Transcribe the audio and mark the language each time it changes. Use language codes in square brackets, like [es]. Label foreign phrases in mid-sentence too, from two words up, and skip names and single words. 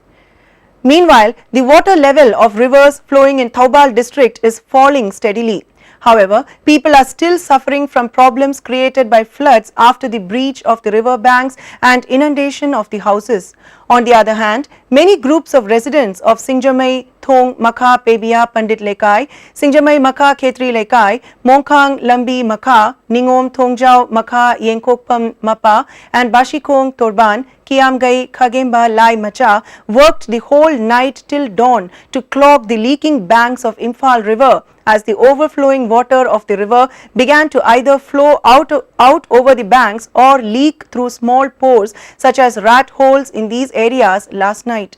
[en] Meanwhile, the water level of rivers flowing in Thoubal district is falling steadily. However, people are still suffering from problems created by floods after the breach of the river banks and inundation of the houses. On the other hand, many groups of residents of Singjamai, Thong, Makha, Pebia, Pandit Lekai, Singjamai, Makha, Khetri Lekai, Mongkhang, Lambi, Makha, Ningom, Thongjau, Makha, Yenkokpam, Mapa and Bashikong, Torban, Kiamgai, Khagemba, Lai, Macha worked the whole night till dawn to clog the leaking banks of Imphal River as the overflowing water of the river began to either flow out over the banks or leak through small pores such as rat holes in these areas last night.